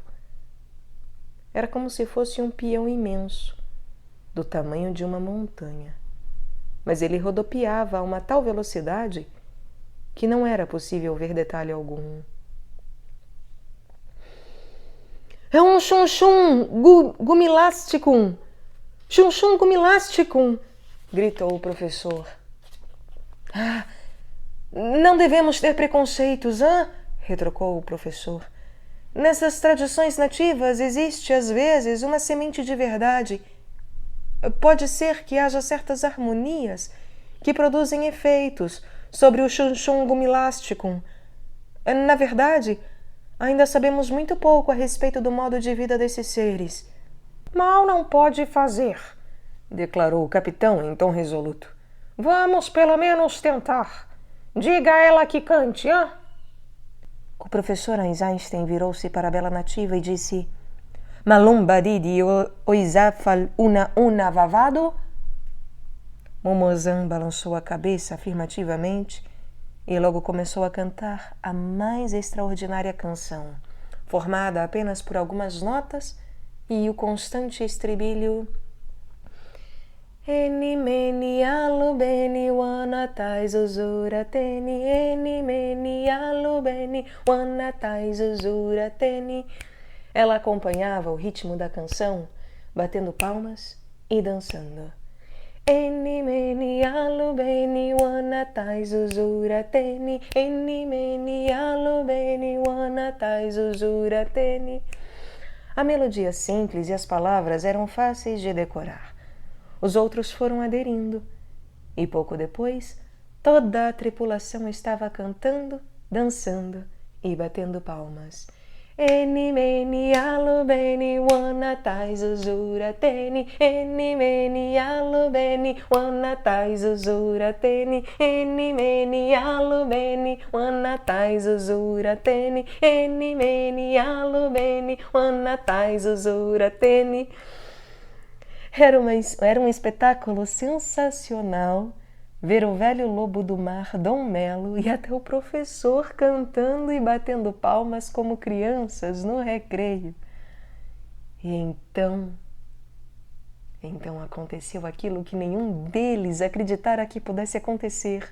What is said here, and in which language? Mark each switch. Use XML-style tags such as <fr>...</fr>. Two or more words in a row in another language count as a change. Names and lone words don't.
<pt>Era como se fosse um peão imenso, do tamanho de uma montanha, mas ele rodopiava a uma tal velocidade que não era possível ver detalhe algum. É um chum-chum gumilasticum! Chum-chum gumilasticum! Gritou o professor. Ah, não devemos ter preconceitos, hã? Retrocou o professor. Nessas tradições nativas existe, às vezes, uma semente de verdade. Pode ser que haja certas harmonias que produzem efeitos sobre o chum-chum gumilasticum. Na verdade, ainda sabemos muito pouco a respeito do modo de vida desses seres. Mal não pode fazer, declarou o capitão em tom resoluto. Vamos pelo menos tentar. Diga a ela que cante, hã? O professor Einstein virou-se para a bela nativa e disse: Malumba didi oizafal una vavado? Momozan balançou a cabeça afirmativamente e logo começou a cantar a mais extraordinária canção, formada apenas por algumas notas e o constante estribilho Eni meni alu beni wanatai zuzura teni Eni meni alu beni wanatai zuzura teni. Ela acompanhava o ritmo da canção, batendo palmas e dançando. Eni meni alu beni wanatai zuzura teni Eni meni alu beni wanatai zuzura teni. A melodia simples e as palavras eram fáceis de decorar. Os outros foram aderindo, e pouco depois, toda a tripulação estava cantando, dançando e batendo palmas. Eni meni alu beni wanatai zuzura teni Eni meni alu beni wanatai zuzura teni Eni meni alu beni wanatai zuzura teni Eni meni alu beni wanatai zuzura teni. Era um espetáculo sensacional ver o velho lobo do mar, Dom Melo, e até o professor cantando e batendo palmas como crianças no recreio. E então aconteceu aquilo que nenhum deles acreditara que pudesse acontecer.</pt>